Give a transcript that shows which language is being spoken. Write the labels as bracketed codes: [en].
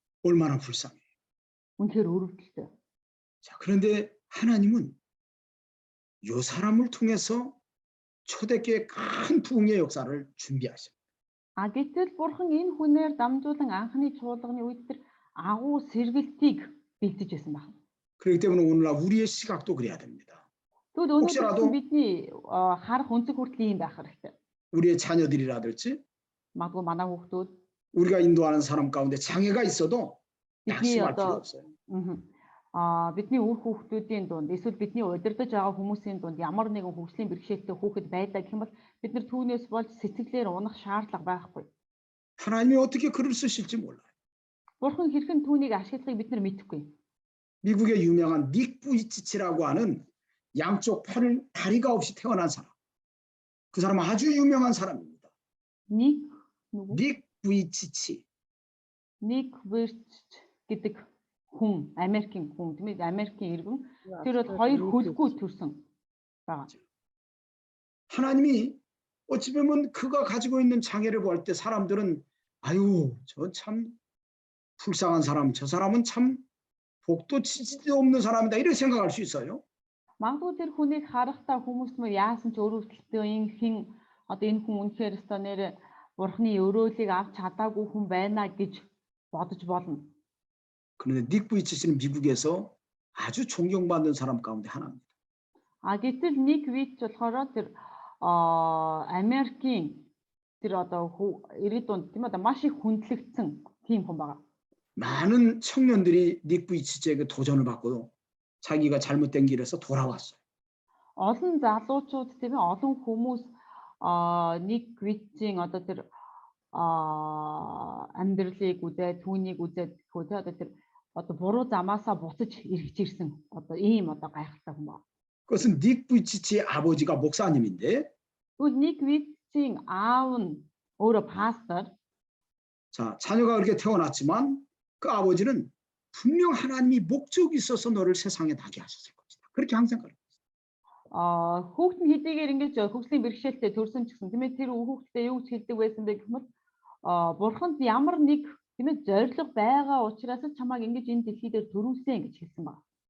[ko] 얼마나 불쌍해. [mn] үнэхээр өрөвдөлтэй. [ko] 자, 그런데 하나님은 이 사람을 통해서 초대교회 큰 부흥의 역사를 준비하십니다. [mn] Гэтэл бурхан энэ хүнээр дамжуулан анхны чуулганы үед тэр агуу сэргэлтийг бэлдэж байсан байна. [ko] 그렇기 때문에 오늘날 우리의 시각도 그래야 됩니다. [mn] Тэгвэл өнөөдөр бидний харах өнцөг хүртэл ийм байх хэрэгтэй. [ko] 우리의 자녀들이라든지 [mn] Магадгүй манай хүүхдүүд [ko] 우리가 인도하는 사람 가운데 장애가 있어도 [mn] бидний [ko] 낙심할 필요 [mn] одоо [ko] 없어요. [mn] бидний үр хүүхдүүдийн дунд эсвэл бидний удирдах байгаа хүмүүсийн дунд ямар нэгэн хөгжлийн бэрхшээлтэй хүүхэд байдаг гэх юм бол бид нар түүнээс болж сэтгэлээр унах шаардлага байхгүй. [ko] 하나님이 어떻게 글을 쓰실지 몰라요. [mn] Бурхан хэрхэн түүнийг ашиглахыг бид нар мэдэхгүй. [ko] 미국의 유명한 닉 부이치치라고 하는 양쪽 팔을 다리가 없이 태어난 사람. 그 사람은 아주 유명한 사람입니다. [mn] Ник нөгөө [ko] 닉 부이치치. [mn] Ник Вуйчич гэдэг хүн, Америкийн хүн тийм ээ, Америкийн иргэн. Тэр бол хоёр хөлгүй төрсөн байгаа. [ko] 하나님이 어찌 보면 그가 가지고 있는 장애를 볼 때 사람들은 아유, 저 참 불쌍한 사람, 저 사람은 참 복도 치지도 없는 사람이다 이렇게 생각할 수 있어요. [mn] Магадгүй тэр хүнийг харахтаа хүмүүс мөр яасан ч өрөвдөлтөө энэ хин одоо энэ хүн үнэхээр өстой нэр бурхны өрөөлийг авч чадаагүй хүн байна гэж бодож болно. [ko] 그런데 닉 부이치치는 미국에서 아주 존경받는 사람 가운데 하나입니다. [mn] А гэтэл Ник Вуйчич болохоор тэр Америкийн тэр одоо иргэд дунд тийм одоо маш их хүндлэгдсэн тийм хүн байгаа. [ko] 많은 청년들이 닉 부이치치에게 도전을 받고 자기가 잘못된 길에서 돌아왔어요. [mn] Олон залуучууд тийм ээ олон хүмүүс Ник Вуйчийн одоо тэр амьдралыг үзээд түүнийг үзээд хөөе одоо тэр одоо буруу замаасаа буцаж эргэж ирсэн одоо ийм одоо гайхалтай хүн байна. [ko] 그것은 닉 부이치치의 아버지가 목사님인데 [mn] Тэгвэл Ник Вуйчийн аав нь өөрөө пастор. [ko] 자, 자녀가 그렇게 태어났지만 그 아버지는 분명 하나님이 목적이 있어서 너를 세상에 나게 하셨을 것이다. 그렇게 항상 그래요. [mn] Хүүхэд нь хэдийгээр ингэж хөгжлийн бэрхшээлтэй төрсөн ч гэсэн тийм ээ тэр хүүхэдтэй юу гэж хэлдэг байсан бэ гэхмэл бурханд ямар нэг тийм ээ зориг байгаа учраас чамайг ингэж энэ дэлхий дээр төрүүлсэн гэж хэлсэн байна.